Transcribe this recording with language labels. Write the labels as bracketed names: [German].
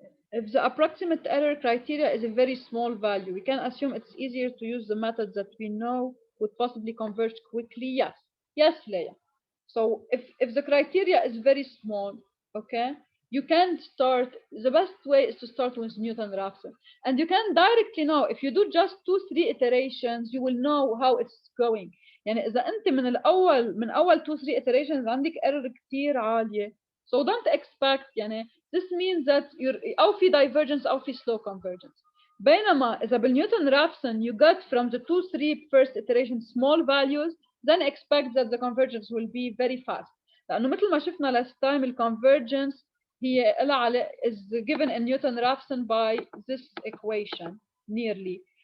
[English] If the approximate error criteria is a very small value, we can assume it's easier to use the methods that we know would possibly converge quickly. Yes. Yes, Leia. So if the criteria is very small, okay, you can start, the best way is to start with Newton Raphson. And you can directly know, if you do just 2-3 iterations, you will know how it's going. [Arabic] يعني إذا أنت من أول 2-3 iterations عندك error كتير عالية. [English] So don't expect, [Arabic] يعني [English] this means that [Arabic] أو في [English] divergence أو في slow convergence. [Arabic] بينما إذا بالنيوتن رافسون [English] you got from the 2-3 first iteration small values, then expect that the convergence will be very fast. [Arabic] لأنه مثل ما شفنا [English] last time الconvergence هي is given in Newton Raphson by this equation nearly.